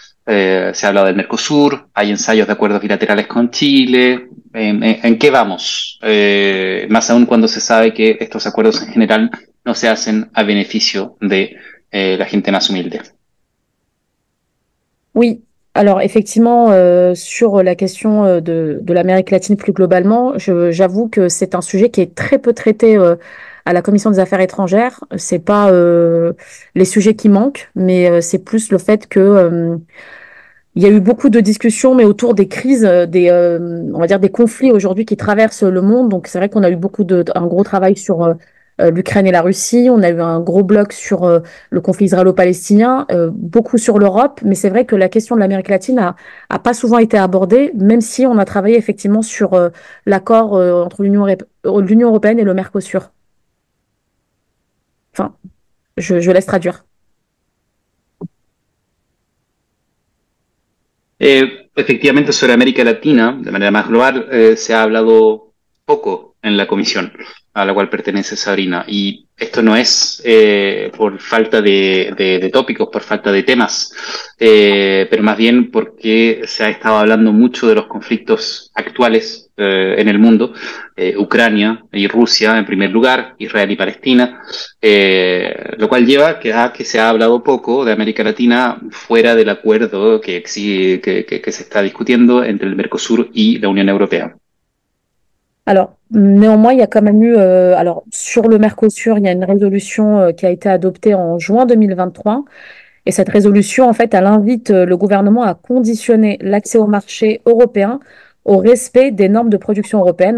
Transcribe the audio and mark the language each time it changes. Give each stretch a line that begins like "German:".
Spanish: Se habla del Mercosur, hay ensayos de acuerdos bilaterales con Chile. ¿En qué vamos? Más aún cuando se sabe que estos acuerdos en general no se hacen a beneficio de la gente más humilde.
French: Oui, alors effectivement, sur la question de l'Amérique latine plus globalement, j'avoue que c'est un sujet qui est très peu traité à la Commission des Affaires étrangères. C'est pas les sujets qui manquent, mais c'est plus le fait que il y a eu beaucoup de discussions, mais autour des crises, on va dire des conflits aujourd'hui qui traversent le monde. Donc c'est vrai qu'on a eu un gros travail sur l'Ukraine et la Russie. On a eu un gros bloc sur le conflit israélo-palestinien, beaucoup sur l'Europe. Mais c'est vrai que la question de l'Amérique latine a pas souvent été abordée, même si on a travaillé effectivement sur l'accord entre l'Union européenne et le Mercosur. Enfin, je laisse traduire.
Spanish: Efectivamente, sobre América Latina, de manera más global, se ha hablado poco en la comisión a la cual pertenece Sabrina. Y esto no es por falta de tópicos, por falta de temas, pero más bien porque se ha estado hablando mucho de los conflictos actuales en el mundo, Ucrania y Rusia en primer lugar, Israel y Palestina, lo cual lleva a que se ha hablado poco de América Latina fuera del acuerdo que se está discutiendo entre el Mercosur y la Unión Europea.
French: Alors, néanmoins, il y a quand même eu, alors sur le Mercosur, il y a une résolution qui a été adoptée en juin 2023. Et cette résolution, en fait, elle invite le gouvernement à conditionner l'accès au marché européen au respect des normes de production européenne.